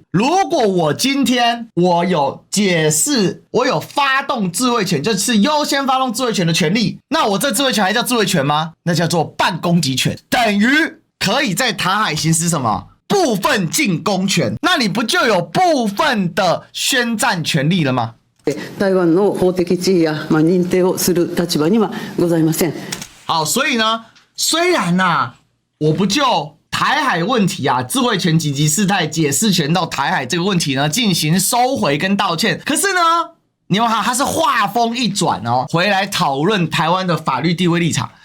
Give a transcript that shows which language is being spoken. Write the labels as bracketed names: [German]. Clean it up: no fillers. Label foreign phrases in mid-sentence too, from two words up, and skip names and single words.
[Chinese] 如果我今天我有解釋，我有發動自衛權，就是優先發動自衛權的權利，那我這自衛權還叫自衛權嗎？那叫做半攻擊權，等於可以在台海行使什麼部分進攻權，那你不就有部分的宣戰權利了嗎？ [Japanese] 台灣の法的地位や認定をする立場にはございません。 [Chinese] 好，所以呢，雖然我不就台海問題自衛權、緊急事態、解釋權到台海這個問題呢進行收回跟道歉，可是呢，你有沒有看他是話鋒一轉回來討論台灣的法律地位立場。